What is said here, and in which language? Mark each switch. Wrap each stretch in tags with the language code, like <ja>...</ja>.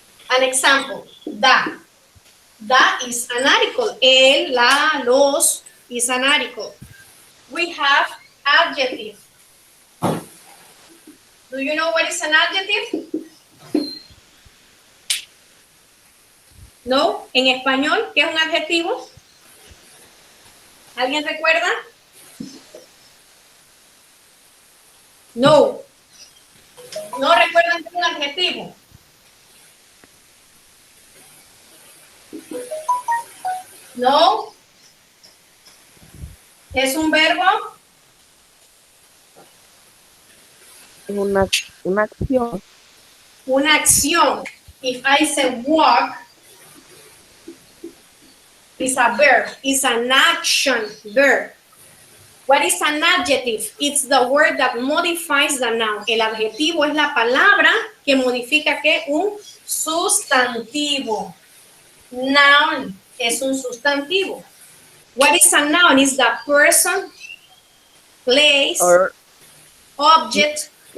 <en>An example, da. Da is an article. El, la, los is an article. We have adjective. Do you know what is an adjective?</en> <es>No, en español, ¿qué es un adjetivo? ¿Alguien recuerda? No. ¿No recuerdan qué es un adjetivo? No. ¿Es un verbo? Una acción. Una acción.</es> <en>If I say walk, it's a verb. It's an action verb. What is an adjective? It's the word that modifies the noun.</en> <es>El adjetivo es la palabra que modifica ¿qué? Un sustantivo. Noun es un sustantivo.</es> <en>What is a noun? Is the person, place, Or object.</en>